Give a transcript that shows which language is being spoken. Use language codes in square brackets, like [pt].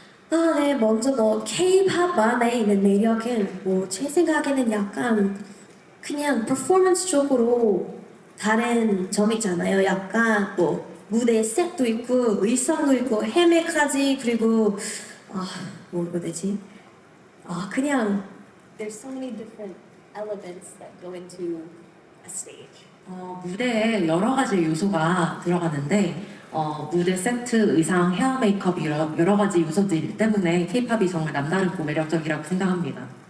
[ko] 네, 먼저 K-pop 안에 있는 매력은 제 생각에는 약간 그냥 퍼포먼스 쪽으로 다른 점이잖아요. 약간 무대 셋도 있고 의상도 있고 헤매까지 그리고 뭐라고 해야 되지? 그냥 [en] there's so many different elements that go into a stage. [ko] 무대에 여러 가지 요소가 들어가는데 무대 세트, 의상, 헤어 메이크업 여러 가지 요소들 때문에 K-팝이 정말 남다르고 매력적이라고 생각합니다.